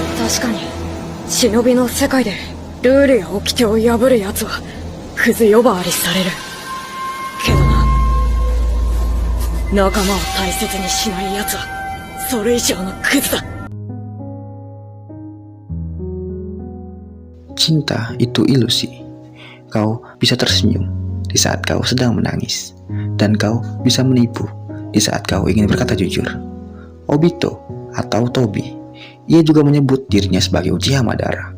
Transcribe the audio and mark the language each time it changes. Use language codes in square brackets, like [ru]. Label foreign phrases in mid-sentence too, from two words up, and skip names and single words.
[ja] 確かに忍びの世界でルールや掟を破る奴はクズ呼ばわりされるけどな、仲間を大切にしない奴はそれ以上のクズだ。 [id] Cinta itu ilusi. Kau bisa tersenyum di saat kau sedang menangis, dan kau bisa menipu di saat kau ingin berkata jujur. Obito atau Tobi, ia juga menyebut dirinya sebagai Uchiha Madara.